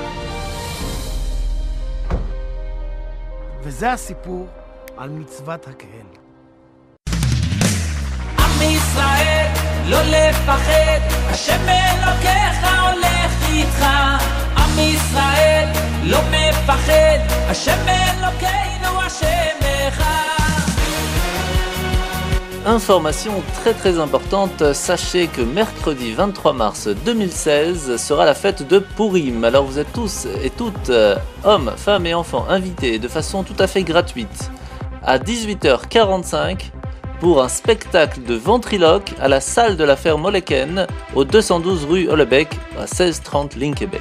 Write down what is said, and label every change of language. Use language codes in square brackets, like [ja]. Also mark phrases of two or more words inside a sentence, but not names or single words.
[he] וזה הסיפור על מצוות הקהל. עם ישראל, לא לפחד, השם אלוקיך הולך איתך. עם ישראל, לא מפחד, השם אלוקינו השם אחד. [fr] Information très importante, sachez que mercredi 23 mars 2016 sera la fête de Purim. Alors vous êtes tous et toutes, hommes, femmes et enfants, invités de façon tout à fait gratuite à 18h45 pour un spectacle de ventriloque à la salle de la ferme Oleken au 212 rue Hollebeek à 1630 Linkebeek.